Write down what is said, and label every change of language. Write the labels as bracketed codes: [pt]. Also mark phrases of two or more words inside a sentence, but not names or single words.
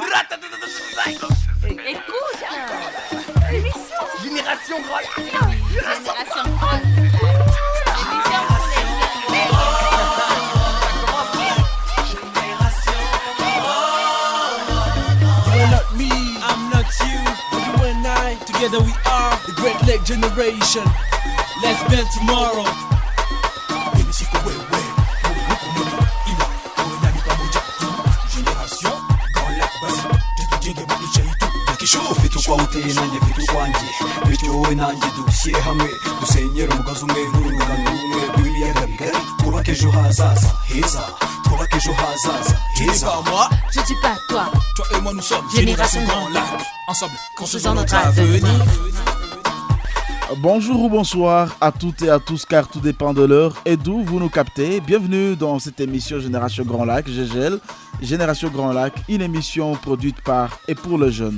[fr] Écoute, l'émission Génération Grand Lac. Génération Grand Lac. L'émission pour les jeunes. [en] You are not me, I'm not you. You and I, together we are the Great Lake Generation. Let's build tomorrow. [rw] Fitukwawute nanjye fitukwanjye bityo wowe nanjye dushyire hamwe dusenyere umugozi umwe n'urungano rumwe rw'ibiyaga bigari twubake ejo hazaza heza twubake ejo hazaza heza. [fr] Je dis pas toi. Toi et moi nous sommes Génération Grand Grand Lac. Ensemble, Construisons notre avenir. Bonjour ou bonsoir à toutes et à tous car tout dépend de l'heure et d'où vous nous captez. Bienvenue dans cette émission Génération Grand Lac, GGL. Génération Grand Lac, une émission produite par et pour le jeune.